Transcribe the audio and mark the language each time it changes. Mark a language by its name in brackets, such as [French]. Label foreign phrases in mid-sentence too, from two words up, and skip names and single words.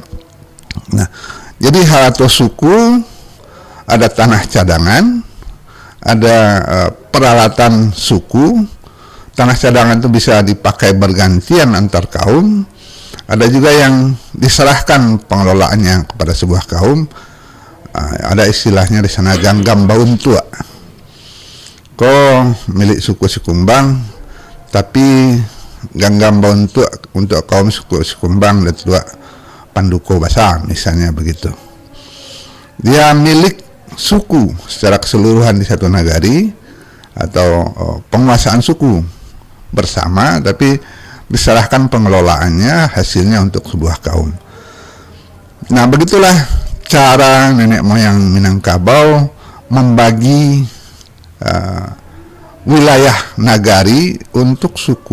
[Indonesian] Nah, jadi harato suku, ada tanah cadangan, ada peralatan suku. Tanah cadangan itu bisa dipakai bergantian antar kaum. Ada juga yang diserahkan pengelolaannya kepada sebuah kaum. Ada istilahnya di sana [Minangkabau] ganggam baun tua. [Indonesian] Milik suku Sikumbang, tapi [Minangkabau] ganggam baun tua [Indonesian] untuk kaum suku Sikumbang dan tua Panduko Basa misalnya begitu. Dia milik suku secara keseluruhan di satu nagari atau penguasaan suku bersama, tapi diserahkan pengelolaannya hasilnya untuk sebuah kaum. Nah, begitulah cara nenek moyang Minangkabau membagi wilayah nagari untuk suku.